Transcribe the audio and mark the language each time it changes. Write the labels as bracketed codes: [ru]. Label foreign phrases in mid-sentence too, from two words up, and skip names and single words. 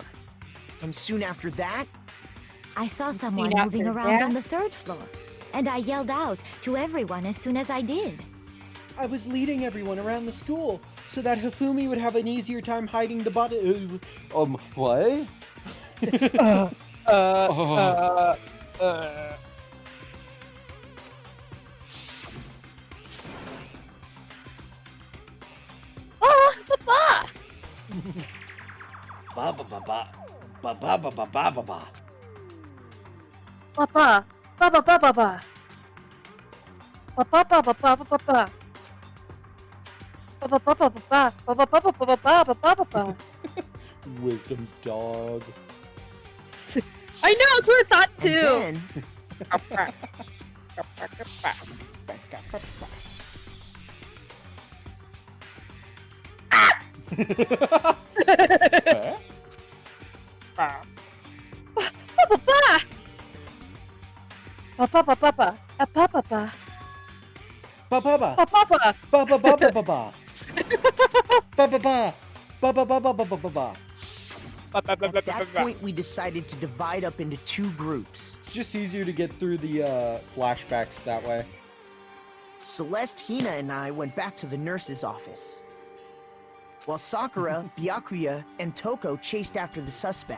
[en] And soon after that, I saw someone after moving around that? on the third floor, and I yelled out to everyone as soon as I did. I was leading everyone around the school so that Hifumi would have an easier time hiding the body. What? Oh, Papa! Ba ba ba ba. Ba ba ba ba ba ba ba. Papa! Papa, papa, papa! Papa, papa, papa, papa! Papa, papa, papa! Papa, papa, papa, papa, papa, papa! Wisdom dog. I know, that's what I thought and too! then Papa! Papa, papa, papa! Papa, papa! Ba ba ba. Papa! Ba ba ba ba ba ba. Ba ba ba. Ba ba ba ba ba ba ba ba. at that point we decided to divide up into two groups. It's just easier to get through the flashbacks that way. Celeste, Hina, and I went back to the nurse's office, while Sakura, Byakuya, and Toko chased after the suspect.